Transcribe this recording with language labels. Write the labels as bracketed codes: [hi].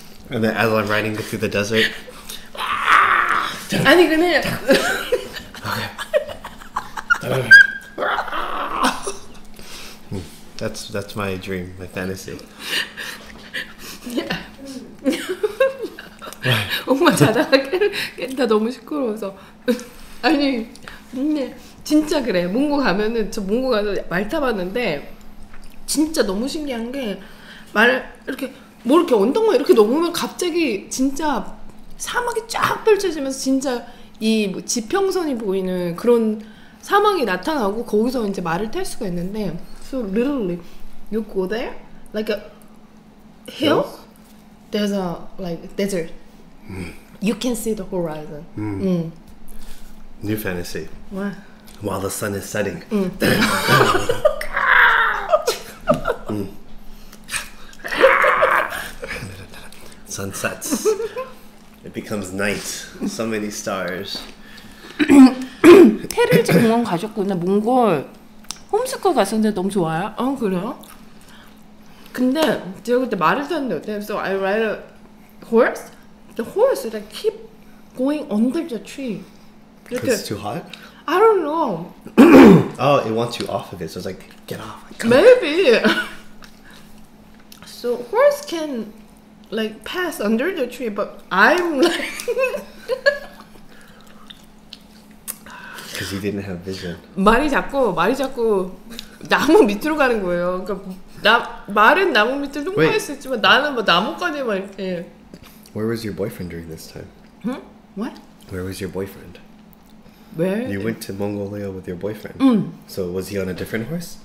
[en] And then as I'm riding through the desert. [ko] 아니 그냥 [en] That's my dream, my fantasy. [ko] 엄마 자다가 깬다 너무 시끄러워서. 아니 근데 진짜 그래. 몽고 가면은 저 몽고 가서 말 타봤는데 진짜 너무 신기한 게 말 이렇게 뭐 이렇게 언덕만 이렇게 넘으면 갑자기 진짜 사막이 쫙 펼쳐지면서 진짜 이 뭐 지평선이 보이는 그런 사막이 나타나고 거기서 이제 말을 탈 수가 있는데 [en] so literally you go there like a hill there's a like desert you can see the horizon New fantasy. [ko] 와. [en] While the sun is setting. Sun sets. It becomes night. So many stars. [ko] 테릴즈 공원 가셨구나. 몽골 홈스쿨 갔었는데 너무 좋아요. 그래요? 근데 제가 그때 말을 탔는데 어때요? [en] So I ride a horse. The horse like keep going under the tree. Because it's too hot? I don't know. Oh, it wants you off of it, so it's like, get off. Like, Maybe. So horse can like pass under the tree, but I'm like because you didn't have vision. [ko] 말이 자꾸 나무 밑으로 가는 거예요. 그러니까 말은 나무 밑으로 통과할 수 있지만 나는 뭐 나무까지만 이렇게. [en] Where was your boyfriend during this time? What? Where was your boyfriend? Where? You went to Mongolia with your boyfriend. So was he on a different horse?